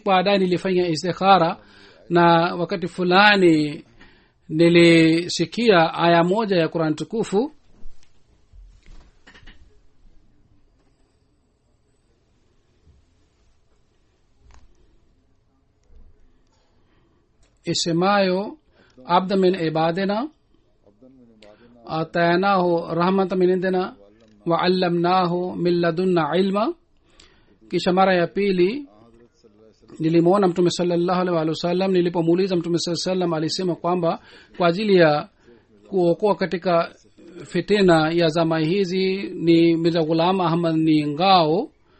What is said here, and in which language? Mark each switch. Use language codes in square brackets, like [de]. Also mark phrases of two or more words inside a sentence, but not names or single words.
[sw] Baadaye nilifanya istikhara na wakati fulani nilisikia aya moja ya Qur'an tukufu isemayo [ar] عبدا من عبادنا آتيناه رحمة من عندنا وعلمناه من لدنا علما. [sw] Kisha mara ya pili nilimwona Mtume [ar] صلى الله عليه وسلم. [sw] Nilipomuuliza Mtume [ar] صلى الله عليه وسلم [sw] alisema kwamba kwa ajili ya kuokoa katika fitina ya zama hizi ni Mirza Ghulam Ahmad ni ngao.